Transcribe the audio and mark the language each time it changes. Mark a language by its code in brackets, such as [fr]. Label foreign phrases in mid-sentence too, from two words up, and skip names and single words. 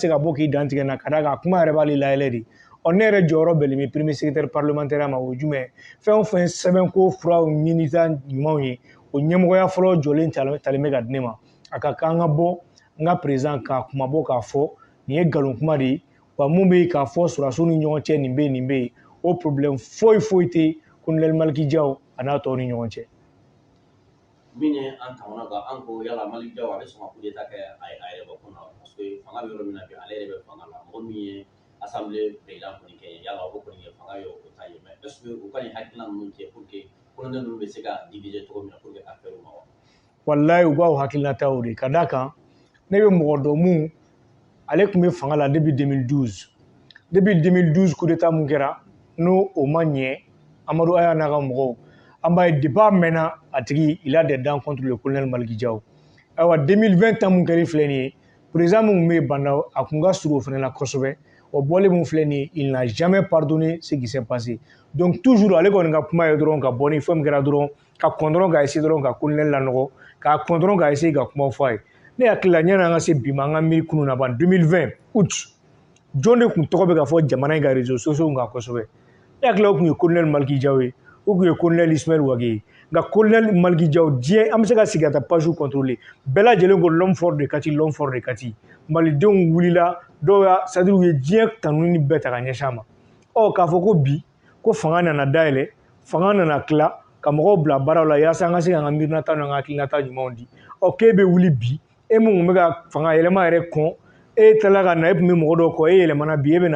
[bm] ka bɔ k'i dantigɛ na ka d'a kan a kuma yɛrɛ b'ale layɛlɛ de ne yɛrɛ jɔyɔrɔ bɛnnen bɛ [fr] premier secrétaire parlementaire [bm] ma o ye jumɛn fɛn o fɛn sɛbɛnko furaw ɲinita ɲumanw ye o ɲɛmɔgɔya fɔlɔ jɔlen talen bɛ ka di ne ma a ka kan ka bɔ n ka président k'a kuma bɔ k'a fɔ nin ye nkalon kuma de ye wa mun bɛ yen k'a fɔ sɔrɔdasiw ni ɲɔgɔn cɛ nin bɛ yen nin bɛ yen o problème foyi foyi tɛ colonel Malick Diaw a n'a tɔw ni ɲɔgɔn cɛ. min ye an kamana gan an ko yala Malick Diaw a bɛ sɔn ka [fr] coup d'état [bm] kɛ a yɛrɛ bakun na parce que fanga bɛ yɔrɔ min na bi ale yɛrɛ bɛ fanga la mɔgɔ min ye assemblée président kɔni kɛ yala o kɔni ye fanga ye o ta ye [fr] mais est ce que [bm] u ka nin hakilina ninnu kɛ [fr] pour que [bm] colonel ninnu bɛ se ka diviser cogo min na [fr] pour que [bm] affaire ma wa. Walayi u b'aw hakilinata o de ka d'a kan ne bɛ mɔgɔ dɔ mun ale tun bɛ fanga la [fr] depuis 2012 depuis 2012 coup d'état [bm] mun kɛra n'o o ma ɲɛ Amadu Aya n'a ka mɔgɔw an b'a ye depuis a mɛnna a tigi [fr] il a des dents contre le colonel Malick Diaw [bm] ayiwa 2020 ta mun kɛra filɛ nin ye président mun bɛ yen banda a kun ka surun o fana na kosɛbɛ o bɔlen mun filɛ nin ye [fr] il n'a jamais pardonné ce qui s'est passé donc toujours [bm] ale kɔni ka kuma ye dɔrɔn ka bɔ ni fɛn min kɛra dɔrɔn ka kɔn dɔrɔn ka essayer dɔrɔn ka colonel lanɔgɔ k'a kɔn dɔrɔn ka essayer ka kuma fɔ a ye ne hakili la yanni an ka se bi ma an ka miiri kunun na ban 2020 août jɔn de tun tɔgɔ bɛ ka fɔ jamana in ka [fr] réseaux sociaux [bm] kan kosɛbɛ ne hakili la o tun ye colonel Malick Diaw ye o tun ye colonel Ismaël Wage ye nka colonel Malick Diaw diɲɛ an bɛ se ka sigi ka taa page contrôler bɛɛ lajɛlen ko [fr] l'homme fort de Kati [bm] l'homme fort de Kati malidenw wulila dɔw y'a [fr] c'est à dire [bm] u ye diɲɛ tanuni bɛɛ ta ka ɲɛsin a ma k'a fɔ ko bi ko fanga nana dayɛlɛ fanga nana tila ka mɔgɔw bila baaraw la yaasa an ka se ka an ka miirinata n'an ka hakilinata ɲumanw di k'e bɛ wuli bi e mun bɛ ka fanga yɛlɛma yɛrɛ kɔn e tilala ka na e tun bɛ mɔgɔ dɔw kɔ e yɛlɛmana bi e bɛ na